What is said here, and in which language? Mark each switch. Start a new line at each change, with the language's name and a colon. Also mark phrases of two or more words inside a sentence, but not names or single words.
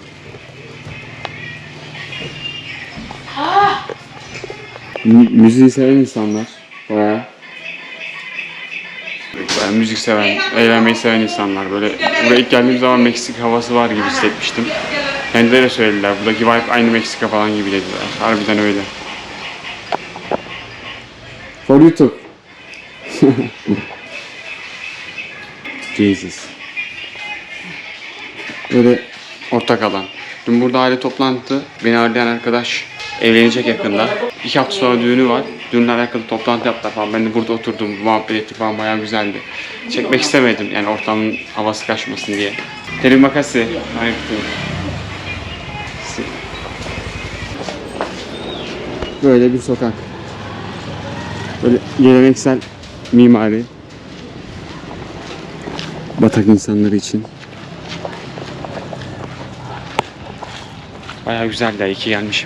Turkish: Müziği seven insanlar. Bayağı. Yani müzik seven, eğlenmeyi seven insanlar. Böyle buraya ilk geldiğim zaman Meksika havası var gibi hissetmiştim. Kendileri de söylediler. Buradaki vibe aynı Meksika falan gibi dediler. Harbiden öyle.
English: For YouTube. Jesus.
Turkish: Böyle ortak alan. Dün burada aile toplantı. Beni ağırlayan arkadaş evlenecek yakında. 2 hafta sonra düğünü var. Düğünle alakalı toplantı yaptılar falan. Ben de burada oturdum, muhabbet ettik falan, bayağı güzeldi. Çekmek istemedim yani ortamın havası kaçmasın diye.
Indonesian: Terima kasih.
Turkish: Böyle bir sokak. Böyle geleneksel mimari. Batak insanları için. Bayağı güzel de, iyi ki gelmişim.